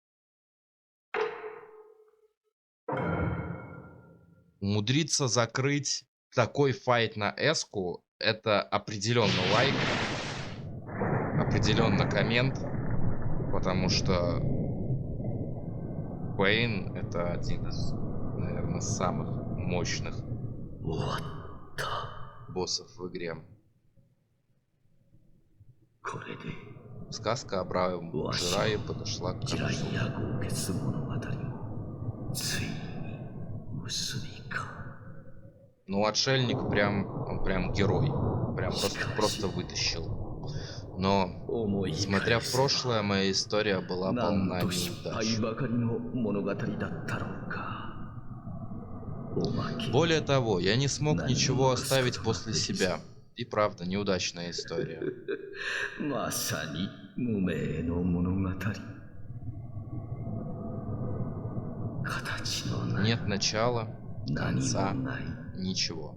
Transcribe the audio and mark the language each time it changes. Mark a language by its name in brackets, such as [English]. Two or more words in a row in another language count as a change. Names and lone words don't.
[Russian] Умудриться закрыть такой файт на эску — это определенно лайк, определенно коммент, потому что Пейн — это один из, наверное, самых мощных боссов в игре. [Japanese] これで [Russian] Сказка о бравом Жирае подошла к [Japanese] 地雷 [Russian] концу. [Japanese] や豪傑物語もついに結びか。 [Russian] Ну, отшельник он прям герой. Прям просто вытащил. Но, [Japanese] 思い [Russian] смотря [Japanese] 返 [Russian] в [Japanese] せば [Russian] прошлое, моя история была [Japanese] なん [Russian] полна [Japanese] と失敗 [Russian] неудач. [Japanese] ばかりの物語だったろうか。おまけ [Russian] Более того, я не смог Да, ничего ну, оставить что после ты. себя. И правда, неудачная история. [Japanese] まさに無名の物語。形のない [Russian] Нет начала, [Japanese] 何も [Russian] конца, [Japanese] ない [Russian] ничего.